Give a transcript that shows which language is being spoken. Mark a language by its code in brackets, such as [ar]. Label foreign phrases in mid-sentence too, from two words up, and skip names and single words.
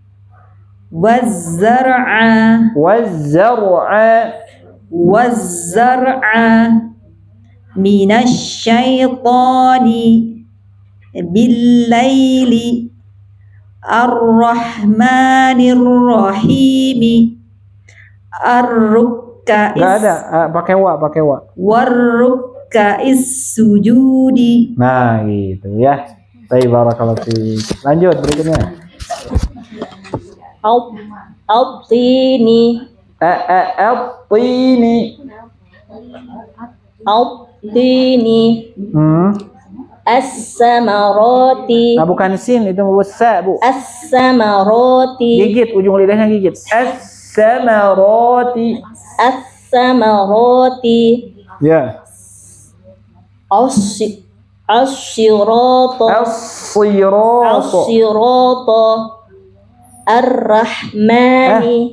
[ar] والزرع. من الشيطان بالليل. الرحمن الرحيم. [id] Enggak ada, pakai wa. [ar] والركع السجود. [id] Nah, gitu ya. Baik, [ar] بارك الله فيك. [id] Lanjut berikutnya. [ar] التين. التين. التين. الثمرات. [id] Nah, bukan sin, itu sa, Bu. [ar] الثمرات. [id] Gigit, ujung lidahnya gigit. [ar] الثمرات. الثمرات. [id] Ya. [ar] الصراط. الصراط. الرحمن.